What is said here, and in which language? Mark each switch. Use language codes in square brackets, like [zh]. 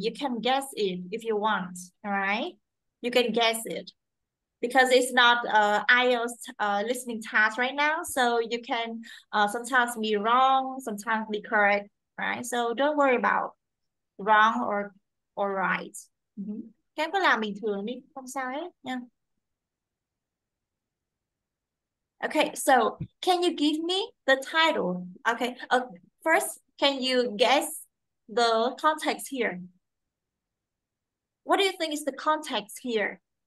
[en] You can guess it if you want. All right. You can guess it because it's not IELTS listening task right now. So you can sometimes be wrong, sometimes be correct. Right. So don't worry about wrong or right. Mhm. [vi] Các em cứ làm bình thường đi, không sao hết nha. [en] Okay, so can you give me the title? Okay, first, can you guess the context here? What do you think is the context here?